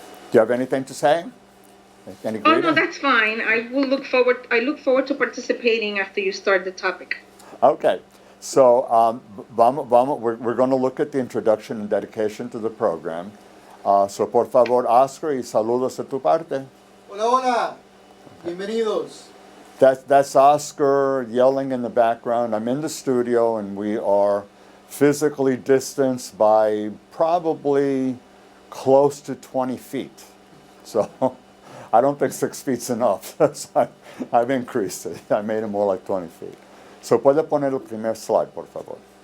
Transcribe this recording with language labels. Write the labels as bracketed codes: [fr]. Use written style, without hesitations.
[en] Do you have anything to say? Any Oh, no, greeting? that's fine. I look forward to participating after you start the topic. Okay. So, we're going to look at the introduction and dedication to the program. [es] So, por favor, Oscar, y saludos de tu parte. Hola, hola. Bienvenidos. [en] That's Oscar yelling in the background. I'm in the studio, and we are physically distanced by probably close to 20 feet. So, I don't think 6 feet's enough. So I've increased it. I made it more like 20 feet. [es] So, puede poner el primer slide, por favor.